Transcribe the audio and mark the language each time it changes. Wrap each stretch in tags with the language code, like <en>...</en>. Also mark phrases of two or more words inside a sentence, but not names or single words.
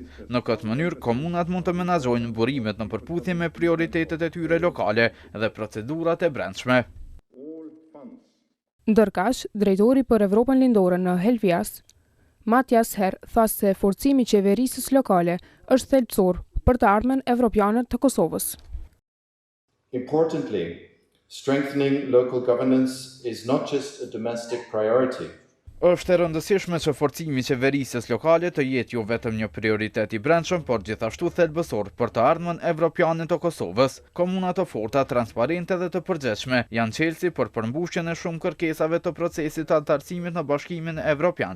<sq>Në këtë mënyrë komunat mund të menaxhojnë burimet në përputhje me prioritetet e tyre lokale dhe procedurat e brendshme. Ndërkaq, drejtori për Evropën Lindore në Helvias, Matjas Her, tha se forcimi i qeverisjes lokale është thelbësor për të ardhmen evropiane të Kosovës.</sq> <en>Importantly, strengthening local governance is not just a domestic priority.</en> <sq>Është e rëndësishme që forcimi i qeverisjes lokale të jetë jo vetëm një prioritet i brendshëm, por gjithashtu thelbësor për të ardhmen evropiane të Kosovës. Komuna të forta, transparente dhe të përgjithshme janë çelësi për përmbushjen e shumë kërkesave të procesit të antarësimit në Bashkimin Evropian.</sq>